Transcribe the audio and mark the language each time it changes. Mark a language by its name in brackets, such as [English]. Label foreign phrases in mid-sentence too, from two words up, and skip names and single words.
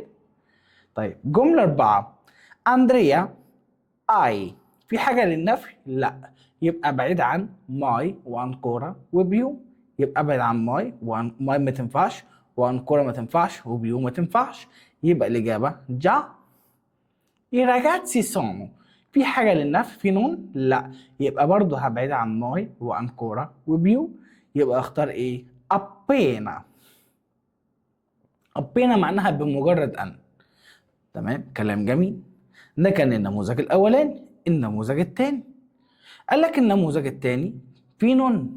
[Arabic] طيب جمله 4، اندريا اي، في حاجه للنفي؟ لا، يبقى بعيد عن ماي وانكورا وبيو، يبقى ابعد عن ماي ماي ما تنفعش، وانكورا ما تنفعش، وبيو ما تنفعش، يبقى الاجابه جا. [Italian] I ragazzi sono، [Arabic] في حاجة للنفي؟ في نون؟ لا، يبقى برضه هبعد عن ماي وانكورا وبيو، يبقى اختار ايه؟ appena. appena معناها بمجرد ان. تمام، كلام جميل. ده كان النموذج الاولاني. النموذج الثاني، قال لك النموذج الثاني في نون.